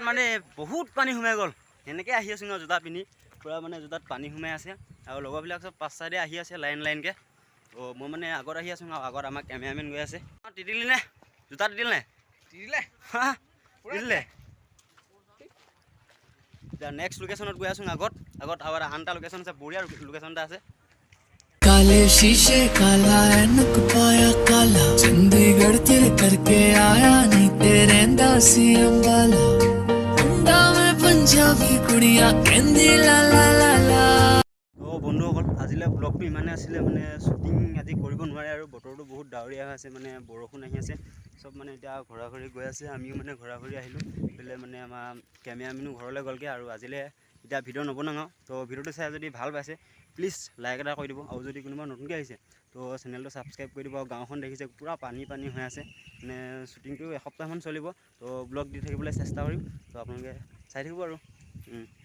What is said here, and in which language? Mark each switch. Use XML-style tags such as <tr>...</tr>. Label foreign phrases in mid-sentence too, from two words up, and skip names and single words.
<as>মানে বহুত পানী সোমাই গ'ল সেনেকৈ আহি আছোঁ ন জোতা পিন্ধি পুৰা মানে জোতাত পানী সোমাই আছে আৰু লগৰবিলাক চব পাঁচ চাইডে আহি আছে লাইনকৈ তো মই মানে আগত আহি আছোঁ আৰু আগত আমাৰ কেমেৰামেন গৈ আছে তিতিলি নে জোতা তিতিল নে তিতিলে তিতিলে এতিয়া</as> <en>next locationত</en> <as>গৈ আছোঁ আগত আৰু আন এটা লোকেশ্যন আছে বঢ়িয়া লোকেশ্যন এটা আছে</as> <pa>ਕਾਲੇ ਸ਼ੀਸ਼ੇ ਕਾਲਾ ਐਨਕ ਪਾਇਆ ਕਾਲਾ ਚੰਡੀਗੜ੍ਹ ਤੇਰੇ ਕਰਕੇ ਆਇਆ ਨਹੀਂ ਤੇਰੇ ਦਾਸੀ ਅੰਬਾਲਾ ਮੁੰਡਾ ਮੈਂ ਪੰਜਾਬੀ ਕੁੜੀਆਂ ਕਹਿੰਦੀ ਲਾ ਲਾ ਲਾ ਲਾ ला ला</pa> <as>তো বন্ধুসকল আজিলৈ ব্লগটো ইমানে আছিলে মানে শ্বুটিং আজি কৰিব নোৱাৰে আৰু বতৰটো বহুত ডাৱৰীয়া হৈ আছে মানে বৰষুণ আহি আছে চব মানে এতিয়া ঘৰা ঘৰি গৈ আছে আমিও মানে ঘৰা ঘৰি আহিলোঁ এইফালে মানে আমাৰ কেমেৰামেনো ঘৰলৈ গ'লগৈ আৰু আজিলৈ এতিয়া ভিডিঅ' নবনাওঁ তো ভিডিঅ'টো চাই যদি ভাল পাইছে</as> <en>please like</en> <as>এটা কৰি দিব আৰু যদি কোনোবা নতুনকৈ আহিছে তো চেনেলটো ছাবস্ক্ৰাইব কৰি দিব আৰু গাঁওখন দেখিছে পূৰা পানী হৈ আছে মানে শ্বুটিংটো এসপ্তাহমান চলিব তো ব্লগ দি থাকিবলৈ চেষ্টা কৰিম তো আপোনালোকে চাই থাকিব আৰু</as>